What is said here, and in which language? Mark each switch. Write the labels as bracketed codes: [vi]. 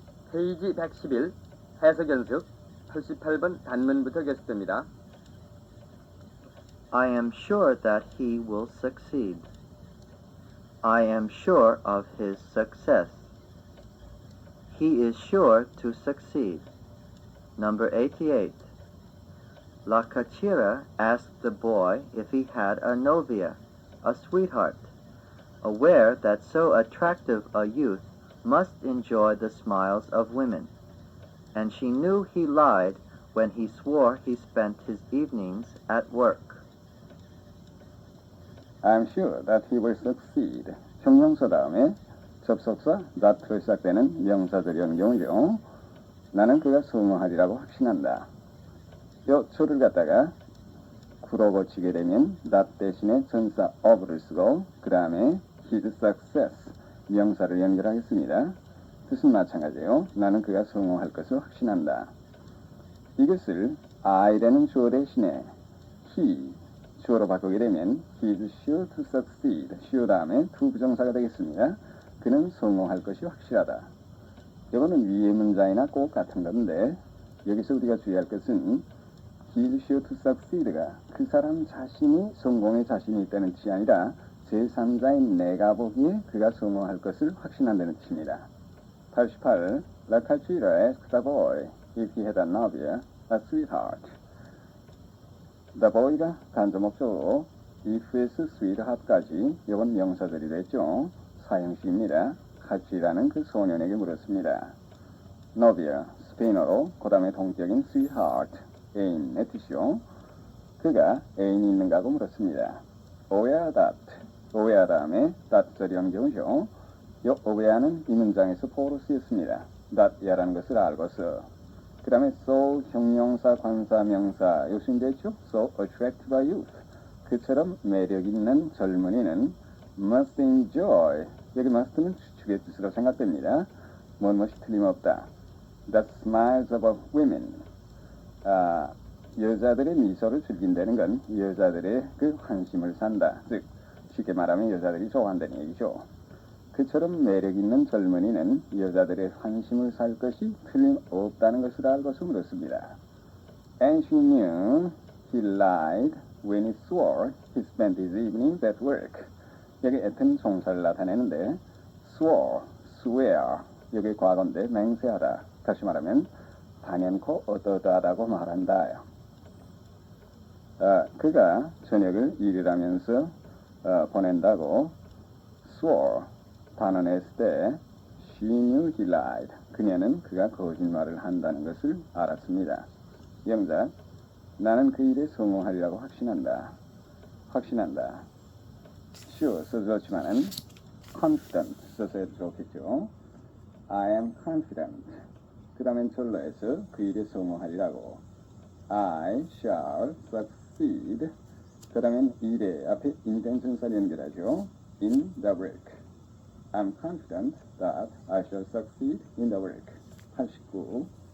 [ko] 페이지 111 해석 연습 88번 단문부터 계속됩니다. [en] I am sure that he will succeed. I am sure of his success. He is sure to succeed. Number 88. La Cachira asked the boy if he had a novia, a sweetheart, aware that so attractive a youth must enjoy the smiles of women, and she knew he lied when he swore he spent his evenings at work. I'm sure that he will succeed. [ko] 형용사 다음에 접속사 that로 시작되는 명사들이 오는 경우죠. 나는 그가 성공하리라고 확신한다. 요 to를 갖다가 구로 고치게 되면 that 대신에 전사 of를 쓰고 그 다음에 [en] his success [ko] 명사를 연결하겠습니다. 뜻은 마찬가지예요. 나는 그가 성공할 것을 확신한다. 이것을 I라는 주어 대신에 he 주어로 바꾸게 되면 [en] he is sure to succeed. [ko] sure 다음에 to 부정사가 되겠습니다. 그는 성공할 것이 확실하다. 이거는 위의 문장이나 꼭 같은 건데 여기서 우리가 주의할 것은 [en] he is sure to succeed [ko] 가 그 사람 자신이 성공에 자신이 있다는 뜻이 아니라 제3자인 내가 보기에 그가 성공할 것을 확신한다는 뜻입니다. 88. [en] La Cachira asked the boy if he had a novia, a sweetheart. The boy [ko] 가 간접 목적으로 if에서 sweetheart까지 이건 명사들이 됐죠. 사형식입니다. 카치라는 그 소년에게 물었습니다. novia, 스페인어로 그 다음에 동격인 sweetheart, 애인의 뜻이요. 그가 애인이 있는가 하고 물었습니다. [en] aware that, [ko] aware 다음에 that절이 오는 경우죠. 이 aware는 이 문장에서 보로 쓰였습니다. that이라는 것을 알고서 그 다음에 so 형용사, 관사, 명사 요수인데 있죠. [en] so attracted by youth [ko] 그처럼 매력 있는 젊은이는 [en] must enjoy [ko] 여기 must는 추측의 뜻으로 생각됩니다. 무엇이 틀림없다. [en] The smiles of women [ko] 여자들의 미소를 즐긴다는 건 여자들의 그 환심을 산다. 즉 쉽게 말하면 여자들이 좋아한다는 얘기죠. 그처럼 매력있는 젊은이는 여자들의 환심을 살 것이 틀림없다는 것을 알고서 물었습니다. [en] And she knew he lied when he swore he spent his evenings at work. [ko] 여기 at은 종사를 나타내는데 swore, swear 여기 과거인데 맹세하다. 다시 말하면 단연코 어떠하다고 말한다. 그가 저녁을 일을 하면서 보낸다고 swore 단언했을 때 [en] she knew he lied. [ko] 그녀는 그가 거짓말을 한다는 것을 알았습니다. 영작 나는 그 일에 성공하리라고 확신한다. 확신한다. sure 써도 좋지만은 confident 써서 해도 좋겠죠. [en] I am confident. [ko] 그 다음엔 절로 해서 그 일에 성공하리라고 [en] I shall succeed. [ko] 그 다음엔 일에 앞에 인된 전사를 연결하죠. [en] in the work. I'm confident that I shall succeed in the work. 89.